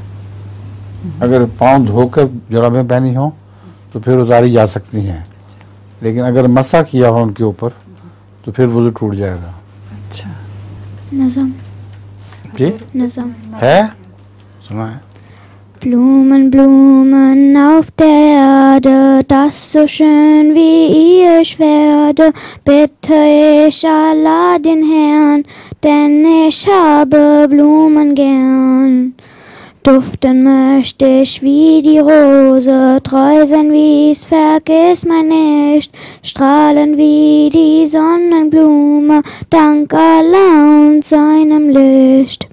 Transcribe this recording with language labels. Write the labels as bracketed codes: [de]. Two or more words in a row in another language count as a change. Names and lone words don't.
[hi] अगर पाँव धोकर जुराबें पहनी हो तो फिर उतारी जा सकती हैं, लेकिन अगर मसा किया हो उनके ऊपर तो फिर वुजू टूट जाएगा। अच्छा। नज़म जी नज़म है, सुना है। [de] Blumen, Blumen auf der Erde, das so schön wie ich werde, bitte ich Allah den Herrn, denn ich habe Blumen gern. Duften möchte ich wie die Rose, treu sein wie's vergiss mein nicht, strahlen wie die Sonnenblume, dank Allah und seinem Licht.